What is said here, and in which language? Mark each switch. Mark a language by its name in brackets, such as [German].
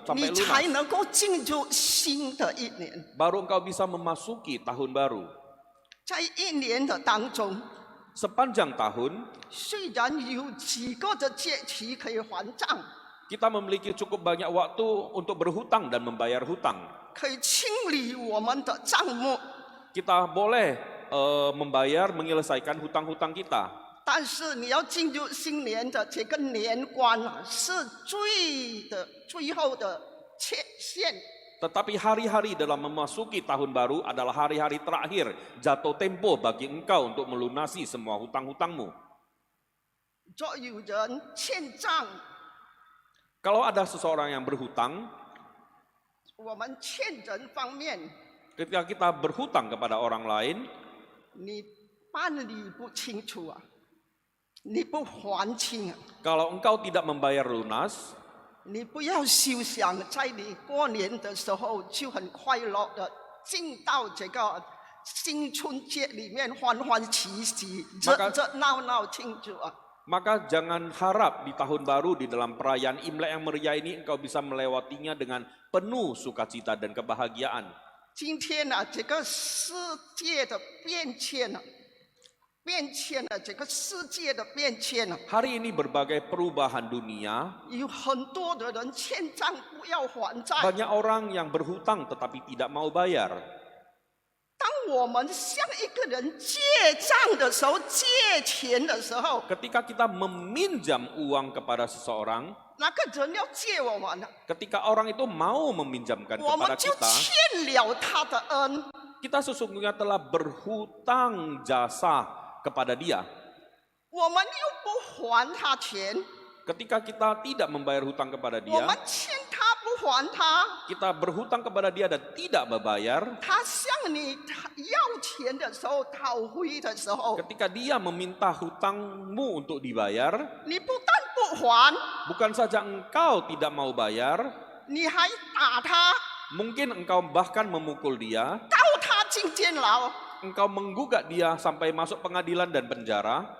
[Chinese] 你 [Indonesian] sampai [Chinese] 才 [Indonesian] lunas. [Chinese] 能够进入新的一年。 [Indonesian] Baru engkau bisa memasuki tahun baru. [Chinese] 在一年的当中， [Indonesian] Sepanjang tahun, [Chinese] 虽然有几个的节期可以还账， [Indonesian] kita memiliki cukup banyak waktu untuk berhutang dan membayar hutang. [Chinese] 可以清理我们的账目， [Indonesian] Kita boleh membayar, menyelesaikan hutang-hutang kita. [Chinese] 但是你要进入新年的这个年关啊，是最后的切线。 [Indonesian] Tetapi hari-hari dalam memasuki tahun baru adalah hari-hari terakhir jatuh tempo bagi engkau untuk melunasi semua hutang-hutangmu. [Chinese] 若有人欠账， [Indonesian] Kalau ada seseorang yang berhutang, [Chinese] 我们欠人方面， [Indonesian] ketika kita berhutang kepada orang lain, [Chinese] 你办理不清楚啊，你不还清啊， [Indonesian] kalau engkau tidak membayar lunas, [Chinese] 你不要休想在你过年的时候就很快乐的进到这个新春节里面欢欢喜喜、热热闹闹庆祝啊！ [Indonesian] maka jangan harap di tahun baru di dalam perayaan Imlek yang meriah ini engkau bisa melewatinya dengan penuh sukacita dan kebahagiaan. [Chinese] 今天呢、这个世界的变迁呢、这个世界的变迁呢、 [Indonesian] Hari ini berbagai perubahan dunia, [Chinese] 有很多的人欠账不要还债。 [Indonesian] banyak orang yang berhutang tetapi tidak mau bayar. [Chinese] 当我们向一个人借账的时候、借钱的时候， [Indonesian] Ketika kita meminjam uang kepada seseorang, [Chinese] 那个人要借我们呢， [Indonesian] ketika orang itu mau meminjamkan [Chinese] 我们 [Indonesian] kepada [Chinese] 就 [Indonesian] kita, [Chinese] 欠了他的恩。 [Indonesian] kita sesungguhnya telah berhutang jasa kepada dia. [Chinese] 我们又不还他钱， [Indonesian] Ketika kita tidak membayar hutang kepada [Chinese] 我 [Indonesian] dia, [Chinese] 们欠他不还他， [Indonesian] kita berhutang kepada dia dan tidak membayar. [Chinese] 他向你要钱的时候、讨回的时候， [Indonesian] Ketika dia meminta hutangmu untuk dibayar, [Chinese] 你不但不还， [Indonesian] bukan saja engkau tidak mau bayar, [Chinese] 你还打他， [Indonesian] mungkin engkau bahkan memukul dia, [Chinese] 告他进监牢， [Indonesian] engkau menggugat dia sampai masuk pengadilan dan penjara,